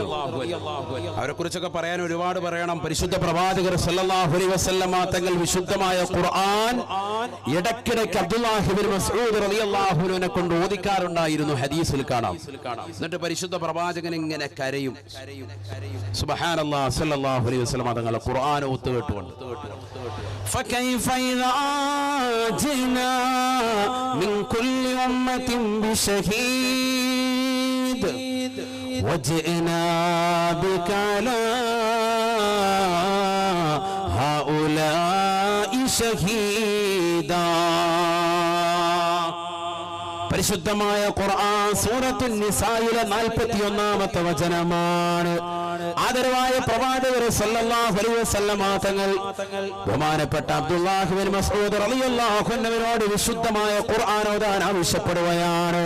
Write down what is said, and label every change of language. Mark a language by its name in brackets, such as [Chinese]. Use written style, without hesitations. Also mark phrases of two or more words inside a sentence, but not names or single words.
[Malayalam] അവരെ കുറിച്ചൊക്കെ പറയാൻ ഒരുപാട് പറയണം. പരിശുദ്ധ പ്രവാചകർ [Arabic] صلى الله عليه وسلم [Malayalam] തങ്ങൾ വിശുദ്ധമായ ഖുർആൻ ഇടയ്ക്കിടയ്ക്ക് അബ്ദുല്ലാഹി ഇബ്നു മസ്ഊദ് [Arabic] رضي الله عنه [Malayalam] കൊണ്ട് ഓദിക്കാറുണ്ടായിരുന്നു. ഹദീസിൽ കാണാം. എന്നിട്ട് പരിശുദ്ധ പ്രവാചകൻ ഇങ്ങനെ കരയും. [Arabic] سبحان الله صلى الله عليه وسلم [Malayalam] തങ്ങൾ ഖുർആൻ ഓത്തുകേട്ടുകൊണ്ട് [Arabic] فكيف إذا جئنا من كل أمة بشهيد وجئنا بك على هؤلاء شهيدا. [Malayalam] പരിശുദ്ധമായ ഖുർആൻ സൂറത്തുൻ നിസായിലെ 41-ാമത്തെ വചനമാണ്. ആദരവായ പ്രവാചകർ [Arabic] صلى الله عليه وسلم [Malayalam] തങ്ങൾ ബഹുമാനപ്പെട്ട അബ്ദുല്ലാഹി ഇബ്നു മസ്ഊദ് [Arabic] رضي الله عنه [Malayalam] വിശുദ്ധമായ ഖുർആൻ ഓതാൻ ആവശ്യപ്പെടുകയാണ്.